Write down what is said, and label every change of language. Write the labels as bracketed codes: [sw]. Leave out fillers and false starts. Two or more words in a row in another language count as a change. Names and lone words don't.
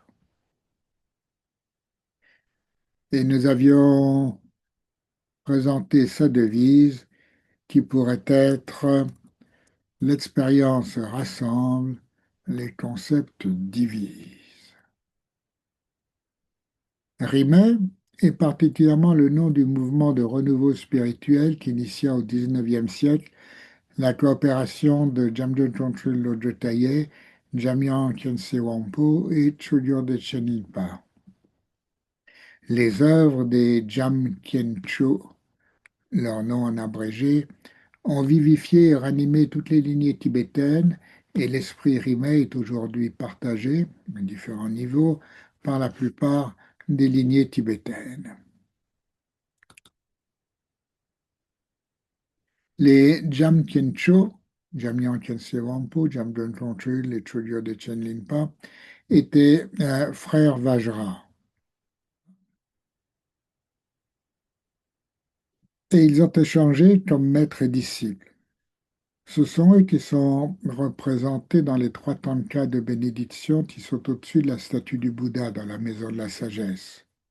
[fr] Et nous avions présenté sa devise qui pourrait être l'expérience rassemble, les concepts divisent. Rimé est particulièrement le nom du mouvement de renouveau spirituel qui initia au XIXe siècle la coopération de Jamdul Tongtrul Lodrö Tayé, Jamyang Khyentse Wangpo et Chogyur Dechen Lingpa. Les œuvres des Jam Kyen Cho, leur nom en abrégé, ont vivifié et ranimé toutes les lignées tibétaines et l'esprit Rimé est aujourd'hui partagé, à différents niveaux, par la plupart des lignées tibétaines. Les Jam Kyen Cho, Jamyang Khyentse Wangpo, Jamdul Tongtrul et Chogyur Dechen Lingpa, étaient frères Vajra. Et ils ont échangé comme maître et disciple. Ce sont eux qui sont représentés dans les 3 tankas de bénédiction qui sont au-dessus de la statue du Bouddha dans la maison de la sagesse.